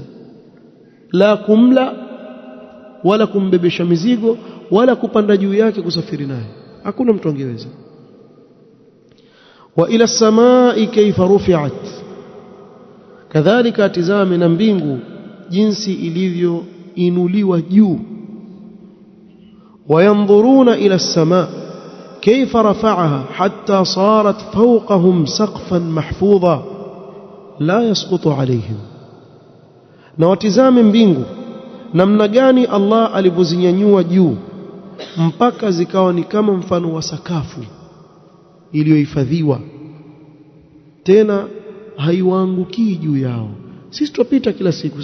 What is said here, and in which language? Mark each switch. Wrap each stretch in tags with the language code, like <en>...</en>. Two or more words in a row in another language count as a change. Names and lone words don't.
<sw>La kumla wala kumbebesha mizigo wala kupanda juu yake kusafiri naye, hakuna mtu angeweza.</sw> <ar>وإلى السماء كيف رفعت,</ar> <sw>kadhalika atizame na mbingu jinsi ilivyoinuliwa juu.</sw> <ar>وينظرون إلى السماء كيف رفعها حتى صارت فوقهم سقفا محفوظا لا يسقط عليهم.</ar> <sw>na watizame mbingu namna gani Allah alivyozinyanyua juu mpaka zikawa ni kama mfano wa sakafu iliyohifadhiwa, tena haiwaangukii juu yao. Sisi tupita kila siku.</sw>